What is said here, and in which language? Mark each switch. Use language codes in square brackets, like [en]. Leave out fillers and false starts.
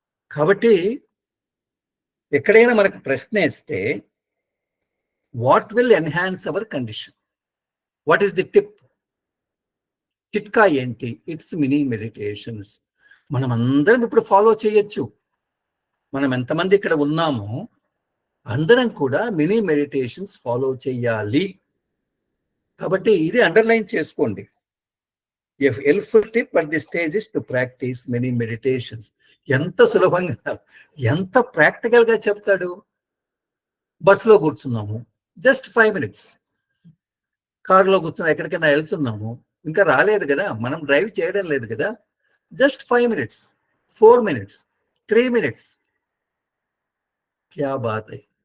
[te] కాబట్టి ఎక్కడైనా మనకు ప్రశ్న వేస్తే [en] what will enhance our condition, what is the tip, [te] చిట్కా ఏంటి? [en] It's mini meditations. [te] మనం అందరం ఇప్పుడు ఫాలో చేయొచ్చు. మనం ఎంతమంది ఇక్కడ ఉన్నామో అందరం కూడా మినీ మెడిటేషన్స్ ఫాలో చేయాలి. కాబట్టి ఇది అండర్లైన్ చేసుకోండి. [en] A helpful tip at this stage is to practice many meditations. [te] ఎంత సులభంగా, ఎంత ప్రాక్టికల్గా చెప్తాడు. బస్సులో కూర్చున్నాము, జస్ట్ 5 minutes. కారులో కూర్చున్నా ఎక్కడికైనా వెళ్తున్నాము, ఇంకా రాలేదు కదా, మనం డ్రైవ్ చేయడం లేదు కదా, జస్ట్ 5 minutes 4 minutes 3 minutes. [hi] క్యా బాత్.